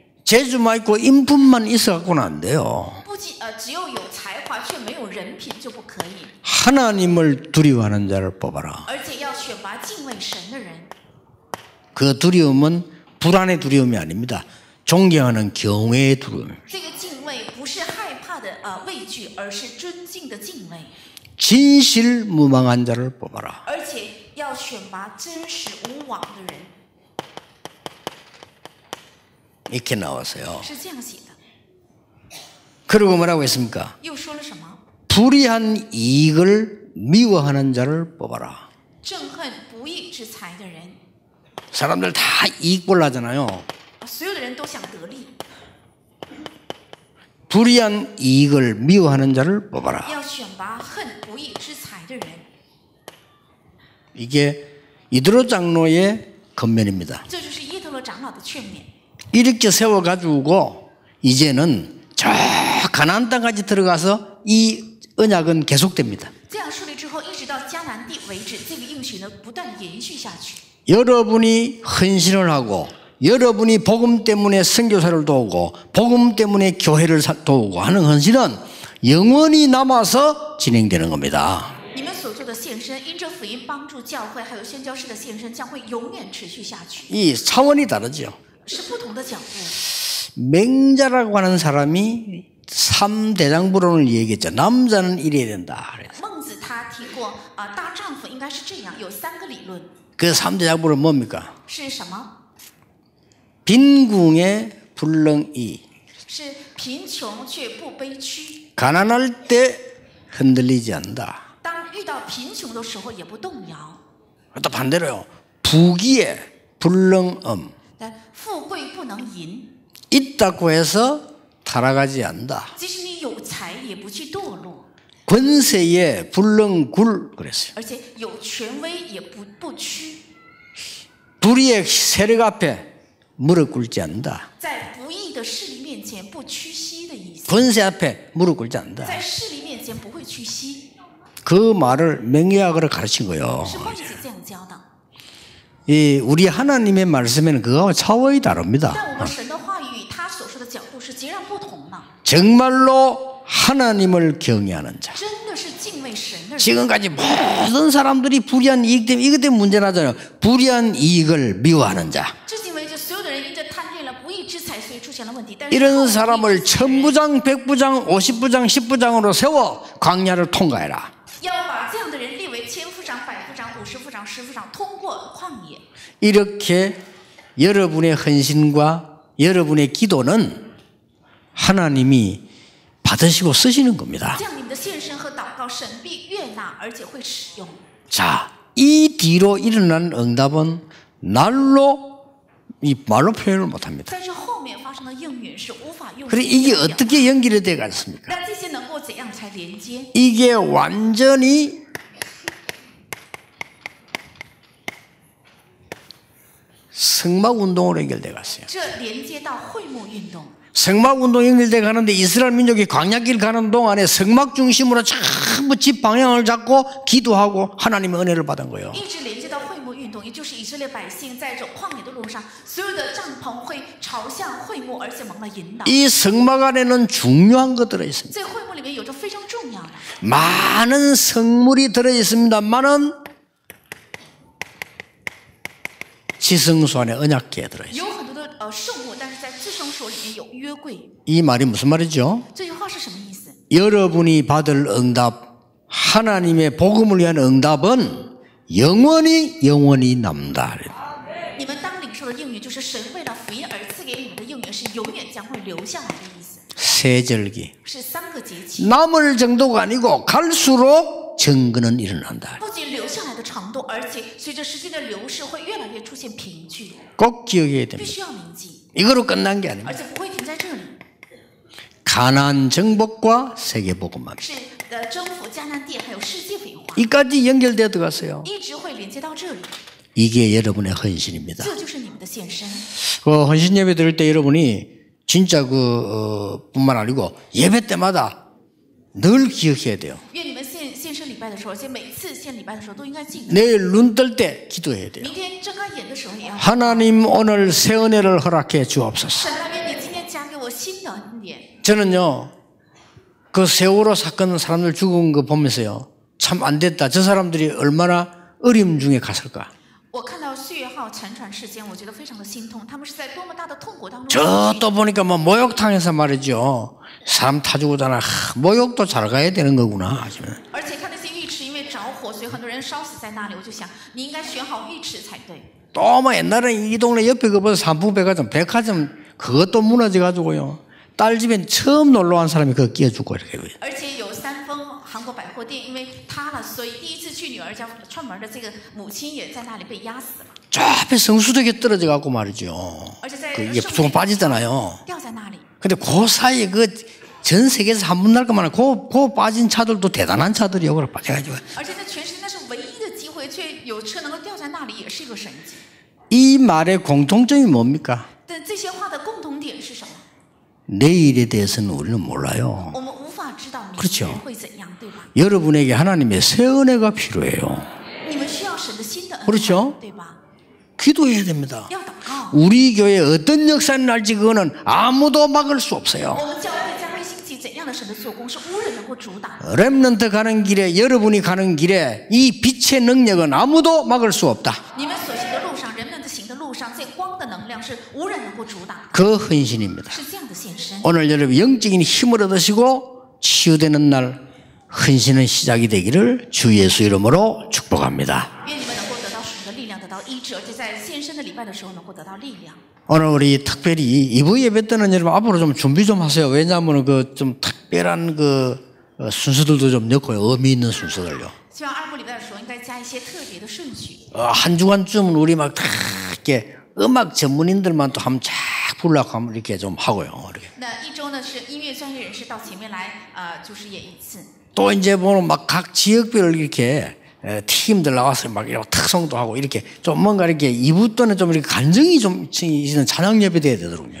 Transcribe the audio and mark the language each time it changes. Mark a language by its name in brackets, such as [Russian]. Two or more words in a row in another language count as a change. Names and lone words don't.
[Korean] 재주만 있고 인품만 있어 갖고는 안 돼요. [Chinese] 不仅只有才华却没有人品就不可以， [Korean] 하나님을 두려워하는 자를 뽑아라. [Chinese] 而且要选拔敬畏神的人。 [Korean] 그 두려움은 불안의 두려움이 아닙니다. 존경하는 경외의 두려움. [Chinese] 这个敬畏不是害怕的畏惧，而是尊敬的敬畏。 [Korean] 진실무망한 자를 뽑아라. [Chinese] 而且要选拔真实无妄的人， [Korean] 이렇게 나왔어요. [Chinese] 是这样写的。 [Korean] 그리고 뭐라고 했습니까? [Chinese] 又说了什么？ [Korean] 불의한 이익을 미워하는 자를 뽑아라. [Chinese] 憎恨不义之财的人， [Korean] 사람들 다 이익 보려 하잖아요. [Chinese] 所有的人都想得利， [Korean] 불의한 이익을 미워하는 자를 뽑아라. [Chinese] 要选拔恨不义之财的人。 [Korean] 이게 이드로 장로의 권면입니다. [Chinese] 这就是耶陀罗长老的劝勉。 [Korean] 이렇게 세워가지고 이제는 저 가나안 땅까지 들어가서 이 언약은 계속됩니다. [Chinese] 这样树立之后，一直到迦南地为止，这个应许呢不断延续下去。 [Korean] 여러분이 헌신을 하고 여러분이 복음 때문에 선교사를 도우고 복음 때문에 교회를 도우고 하는 헌신은 영원히 남아서 진행되는 겁니다. [Chinese] 你们所做的献身，因着福音帮助教会，还有宣教士的献身，将会永远持续下去。 [Korean] 이 차원이 다르죠. [Chinese] 是不同的角度。 [Korean] 맹자라고 하는 사람이 3대장부론을 얘기했죠. 남자는 이래야 된다. [Chinese] 孟子他提过大丈夫应该是这样，有3个理论， [Korean] 그 3대장부는 뭡니까? [Chinese] 是什么？ [Korean] 빈궁에 불능이 [Chinese] 是贫穷却不悲屈， [Korean] 가난할 때 흔들리지 않는다. [Chinese] 当遇到贫穷的时候也不动摇。 [Korean] 또 반대로요. 부귀에 불능엄 [Chinese] 但富贵不能淫， [Korean] 있다고 해서 타락하지 않는다. [Chinese] 即使你有才也不去堕落， [Korean] 권세에 불능굴 그랬어요. [Chinese] 而且有权威也不屈， [Korean] 불의의 세력 앞에 무릎 꿇지 않는다. [Chinese] 在不义的势力面前不屈膝的意思， [Korean] 권세 앞에 무릎 꿇지 않는다. [Chinese] 在势力面前不会屈膝， [Korean] 그 말을 맹약으로 가르친 거예요. [Chinese] 是孟子这样教的。 [Korean] 이 우리 하나님의 말씀에는 그거와 차원이 다릅니다. [Chinese] 但我们神的话语，他所说的角度是是截然不同了。 [Korean] 정말로 하나님을 경외하는 자. [Chinese] 真的是敬畏神的人。 [Korean] 지금까지 모든 사람들이 불의한 이익 때문에 이것 때문에 문제 나잖아요. 불의한 이익을 미워하는 자. [Chinese] 至今为止，所有的人因着贪恋了不义之财，所以出现了问题。但是 [Korean] 이런 사람을 1000부장, 100부장, 50부장, 10부장으로 세워 광야를 통과해라. [Chinese] 要把这样的人列为千夫长、百夫长、50夫长、10夫长，通过旷野。 [Korean] 이렇게 여러분의 헌신과 여러분의 기도는 하나님이 받으시고 쓰시는 겁니다. [Chinese] 这样你们的献身和祷告，神必悦纳，而且会使用。 [Korean] 자, 이 뒤로 일어난 응답은 말로 표현을 못합니다. [Chinese] 在这后面发生的应允是无法用。 [Korean] 그래 이게 어떻게 연결이 돼 갔습니까? [Chinese] 那这些能够怎样才连接？ [Korean] 이게 완전히 성막운동으로 연결돼 갔어요. [Chinese] 这连接到会幕运动。 [Korean] 성막운동 연결돼 가는데 이스라엘 민족이 광야길 가는 동안에 성막 중심으로 전부 집 방향을 잡고 기도하고 하나님의 은혜를 받은 거예요. [Chinese] 一直连接到会幕运动，也就是以色列百姓在这旷野的路上，所有的帐篷会朝向会幕，而且蒙了引导。 [Korean] 이 성막 안에는 중요한 것 들어 있습니다. [Chinese] 在会幕里面有着非常重要的， [Korean] 많은 성물이 들어 있습니다만은 지성소 안에 언약궤 들어 있어요. [Chinese] 有很多的圣物，但是在至圣所里面有约柜。 [Korean] 이 말이 무슨 말이죠? [Chinese] 这句话是什么意思？ [Korean] 여러분이 받을 응답, 하나님의 복음을 위한 응답은 영원히 남다. [Chinese] 你们当领受的应允，就是神为了福音而赐给你们的应允，是永远将会留下来的意思。 [Korean] 세절기. [Chinese] 是3个节气， [Korean] 남을 정도가 아니고 갈수록 정근은 일어난다. [Chinese] 不仅留下来的程度，而且随着时间的流逝，会越来越出现凭据， [Korean] 꼭 기억해야 [Chinese] 必 [Korean] 됩니다. [Chinese] 须要铭记， [Korean] 이거로 끝난 게 아닙니다. [Chinese] 而且不会停在这里。 [Korean] 가나안 정복과 세계복음만. [Chinese] 是征服迦南地，还有世界文化， [Korean] 이까지 연결되어 들어갔어요. [Chinese] 一直会连接到这里。 [Korean] 이게 여러분의 헌신입니다. [Chinese] 这就是你们的献身。 [Korean] 헌신 예배 드릴 때 여러분이 진짜 뿐만 아니고 예배 때마다 늘 기억해야 돼요. [Chinese] 愿你们献身礼拜的时候，而且每次献礼拜的时候都应该记得。 [Korean] 내일 눈 뜰 때 기도해야 돼요. [Chinese] 明天睁开眼的时候也要。 [Korean] 하나님 오늘 새 은혜를 허락해 주옵소서. [Chinese] 神啊，愿你今天加给我新的恩典。 [Korean] 저는요, 그 세월호 사건 사람들 죽은 거 보면서요, 참 안 됐다. 저 사람들이 얼마나 어려움 중에 갔을까. [Chinese] 我看到岁月号沉船事件，我觉得非常的心痛。他们是在多么大的痛苦当中。 [Korean] 저 또 보니까 뭐 목욕탕에서 말이죠. 사람 타 죽었잖아. 목욕도 잘 가야 되는 거구나. 하시면. [Chinese] 而且看那些浴池因为着火，所以很多人烧死在那里。我就想，你应该选好浴池才对。 [Korean] 또 뭐 옛날에 이 동네 옆에 그보다 삼풍백화점, 백화점 그것도 무너져가지고요. 딸 집에 처음 놀러 온 사람이 그거 끼워주고 이렇게. [Chinese] 而且有三丰韩国百货店因为塌了，所以第一次去女儿家串门的这个母亲也在那里被压死了。 [Korean] 저 앞에 성수대교 떨어져 갖고 말이죠. [Chinese] 而且在 [Korean] 그 이게 조금 빠지잖아요. [Chinese] 掉在那里。 [Korean] 근데 그 사이에 전 세계에서 한 번 날 것만 그 빠진 차들도 대단한 차들이요. 그래 빠져가지고. [Chinese] 而且在全世界那是唯一的机会，却有车能够掉在那里，也是一个神迹。 [Korean] 이 말의 공통점이 뭡니까? [Chinese] 但这些话的共同点是什么？ [Korean] 내일에 대해서는 우리는 몰라요. [Chinese] 我们无法知道明 [Korean] 그렇죠 [Chinese] 天会怎样，对吧？ [Korean] 여러분에게 하나님의 새 은혜가 필요해요. [Chinese] 你们需要神的新的恩 [Korean] 그렇죠 [Chinese] 典，对吧？ [Korean] 기도해야 됩니다. [Chinese] 要祷告。 [Korean] 우리 교회 어떤 역사를 날지 그거는 아무도 막을 수 없어요. [Chinese] 我们教会将会兴起怎样的神的做工，是无人能够阻挡。 [Korean] 렘넌트 가는 길에 여러분이 가는 길에 이 빛의 능력은 아무도 막을 수 없다. [Chinese] 你们所行的路上，人们的行的路上，这光的能量是无人能够阻挡， [Korean] 그 헌신입니다. [Chinese] 是这样的献身。 [Korean] 오늘 여러분 영적인 힘을 얻으시고 치유되는 날 헌신은 시작이 되기를 주 예수 이름으로 축복합니다. [Chinese] 愿你们能够得到属的力量，得到医治，而且在献身的礼拜的时候能够得到力量。 [Korean] 오늘 우리 특별히 2부 예배 때는 여러분 앞으로 좀 준비 좀 하세요. 왜냐하면 그 좀 특별한 순서들도 좀 넣고요. 의미 있는 순서들요. [Chinese] 希望2部礼拜的时候应该加一些特别的顺序。 [Korean] 한 주간쯤은 우리 막 다 이렇게 음악 전문인들만 또 한번 쫙 부르려고 하면 이렇게 좀 하고요. 이렇게. [Chinese] 那一周呢是音乐专业人士到前面来，就是演一次。 [Korean] 또 이제 보면 막 각 지역별로 이렇게 팀들 나와서 막 이렇게 특성도 하고 이렇게 좀 뭔가 이렇게 2부 때는 좀 이렇게 간증이 좀 있는 찬양 예배 돼야 되더라고요.